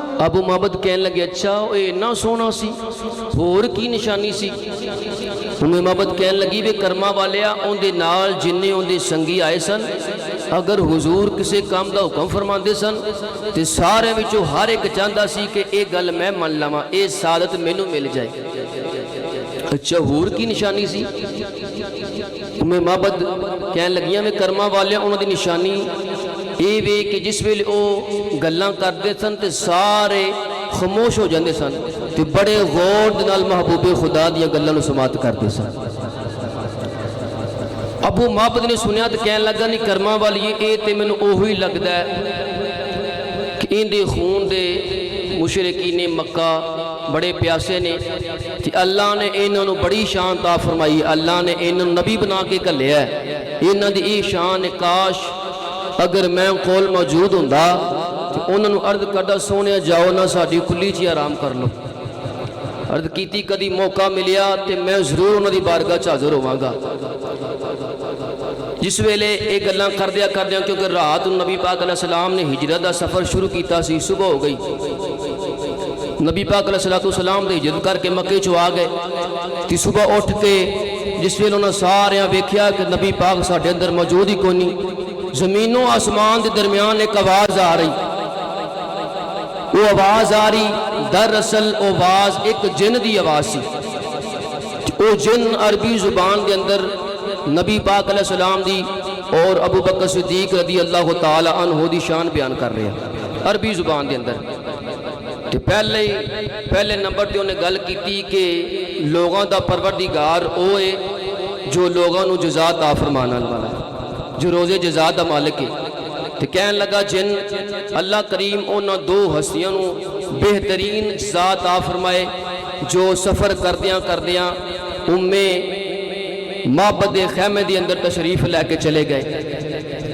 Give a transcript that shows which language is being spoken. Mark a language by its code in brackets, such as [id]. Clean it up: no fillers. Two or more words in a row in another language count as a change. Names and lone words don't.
[pa] ابو معبد کہنے لگے اچھا اے اتنا سونا سی اور کی نشانی سی؟ ام معبد کہنے لگی وے کرما والیا ان دے نال جننے ان دے سنگی آئے سن اگر حضور کسے کام دا حکم فرماندے سن تے سارے وچوں ہر ایک چاہندا سی کہ اے گل میں من لواں اے سعادت مینوں مل جائے۔ اچھا ہور کی نشانی سی؟ ام معبد کہنے لگیاں میں کرما والیا انہوں دی نشانی اے وے کہ جس ویلے او گلاں کردے سن تے سارے خاموش ہو جاندے سن تے بڑے غور دے نال محبوب خدا دیاں گلاں نوں سماعت کردے سن۔ ابو معبد نے سنیا تے کہنے لگا نہیں کرما والی اے تے مینوں اوہی لگدا ہے کہ ان دے خون دے مشرکین مکہ بڑے پیاسے نے کہ اللہ نے انہوں نے بڑی شان عطا فرمائی، اللہ نے انہوں نے نبی بنا کے گھلیا ہے، انہوں دی ای شان کاش اگر میں کول موجود ہوندا تو انہوں نے عرض کردا سونے جاؤ نہ ساڈی کلی چ آرام کر لو۔ عرض کیتی کدی موقع ملیا تے میں ضرور انہوں دی بارگاہ چ حاضر ہوواں گا۔ جس ویلے اے گلاں کردیا کیونکہ رات نبی پاک [ar] علیہ السلام [pa] نے ہجرت دا سفر شروع کیتا سی، صبح ہو گئی، نبی پاک [ar] علیہ السلام [pa] دے ہجرت کر کے مکے چو آ گئے تی صبح اٹھ کے جس ویلے انہوں نے سارے ویکھیا کہ نبی پاک ساڈے اندر موجود ہی کوئی نہیں، زمین و آسمان دے درمیان ایک آواز آ رہی، وہ آواز آ رہی دراصل آواز ایک جن دی آواز سی، وہ جن عربی زبان دے اندر نبی پاک [ar] علیہ السلام [pa] دی اور ابو بکر صدیق [ar] رضی اللہ تعالی عنہ [pa] دی شان بیان کر رہے ہیں عربی زبان دے اندر۔ تو پہلے نمبر تے انہیں گل کیتی کہ لوگاں دا پروردگار اوے جو لوگاں نو جزا عطا فرمانا والا ہے، جو روزے جزا دا مالک ہے۔ تو کہنے لگا جن اللہ کریم انہاں دو ہستیاں نو بہترین جزا عطا فرمائے جو سفر کردیاں معبد خیمے دی اندر تشریف لے کے چلے گئے۔